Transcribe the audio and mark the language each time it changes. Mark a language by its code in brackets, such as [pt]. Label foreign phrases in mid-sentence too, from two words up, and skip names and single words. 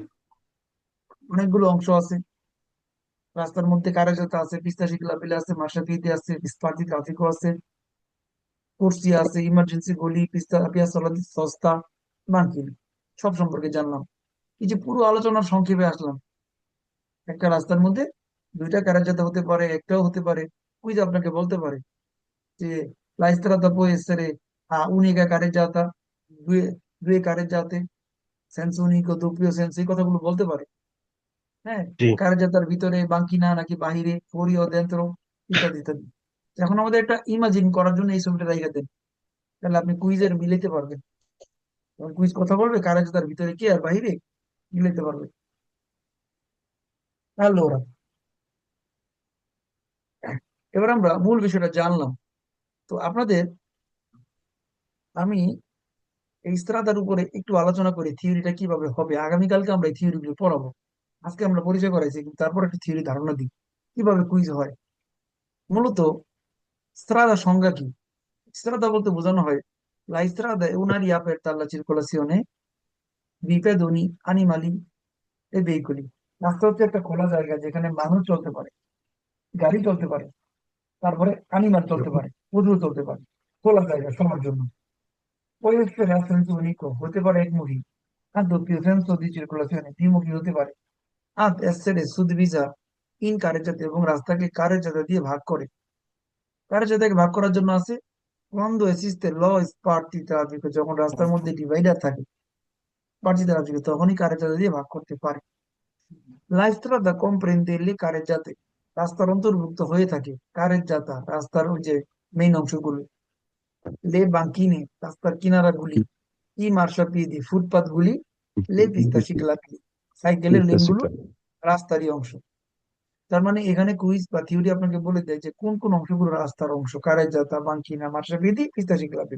[bn] অনেকগুলো অংশ আছে রাস্তার মধ্যে, কারেজোতা আছে, [it] pista ciclabile [bn] আছে, মার্শাপিতে আছে, ইস্পাতি ট্রাফিকও আছে, কুর্সিয়া আছে, ইমার্জেন্সি গলি, পিস্তা পিয়াসলা সস্তা, বাঙ্কিং, সব সম্পর্কে জানলাম। এই যে পুরো আলোচনার সংক্ষেপে আসলাম, একটা রাস্তার মধ্যে দুইটা কারেজোতা হতে পারে, একটাও হতে পারে। কুইজ আপনাকে বলতে পারে যে [it] la strada può essere a unica careggiata, due due careggiate, senso unico, doppio senso, [bn] এই কথাগুলো বলতে পারে। হ্যাঁ, জি কারেজাতার ভিতরে বাঙ্কিনা নাকি বাহিরে, [it] fuori o dentro, [bn] ইত্যাদি ইত্যাদি। এখন আমাদের একটা ইমাজিন করার জন্য এই ছবিটা রেখে দেন, তাহলে আপনি কুইজের মিলাইতে পারবেন। কুইজ কথা বলবে কারেজাতার ভিতরে কি আর বাহিরে, মিলাইতে পারবে। allora এবার আমরা মূল বিষয়টা জানলাম। তো আপনাদের আমি এই স্ত্রাতার উপরে একটু আলোচনা করি থিওরিটা কিভাবে হবে। আগামীকালকে আমরা এই থিওরি গুলো পড়াবো, আজকে আমরা পরিচয় করাইছি, কিন্তু তারপর একটা থিওরি ধারণা দিই কিভাবে কুইজ হয়। মূলত স্ত্রাদা সংজ্ঞা কি? স্ত্রাদা বলতে বোঝানো হয় [it] la strada è un'area aperta alla circolazione di pedoni, animali e veicoli। [bn] রাস্তা হচ্ছে একটা খোলা জায়গা যেখানে মানুষ চলতে পারে, গাড়ি চলতে পারে, তারপরে অ্যানিমাল চলতে পারে, পশু চলতে পারে, খোলা জায়গা সবার জন্য। [it] Può essere a senso unico, [bn] হতে পারে একমুখী, [it] a doppio senso di circolazione, [bn] দ্বিমুখী হতে পারে, [it] ad essere suddivisa in carreggiate, [bn] এবং রাস্তাকে কারেজাতা দিয়ে ভাগ করে। কারেজাতাকে ভাগ করার জন্য আছে [it] quando esiste lo sparti traffico, [bn] যখন রাস্তার মধ্যে ডিভাইডার থাকে, স্পার্টি ট্রাফিক, তখনই কারেজাতা দিয়ে ভাগ করতে পারে। [it] La strada comprende le carreggiate, [bn] রাস্তার অন্তর্ভুক্ত হয়ে থাকে কারেজাতা, রাস্তার ওই যে মেইন অংশগুলো, [it] le banchine, [bn] রাস্তার কিনারাগুলি, [it] i marciapiedi, [bn] ফুটপাত গুলি, [it] le pista [bn] শিকলাগুলি, সাইকেলের লেনগুলো রাস্তারই অংশ। তার মানে এখানে কুইজ বা থিওরি আপনাকে বলে দেয় যে কোন কোন অংশগুলো রাস্তার অংশ, কারেজাতা, বাঙ্কিনা, মার্শাপিয়েদি, [it] pista ciclabili.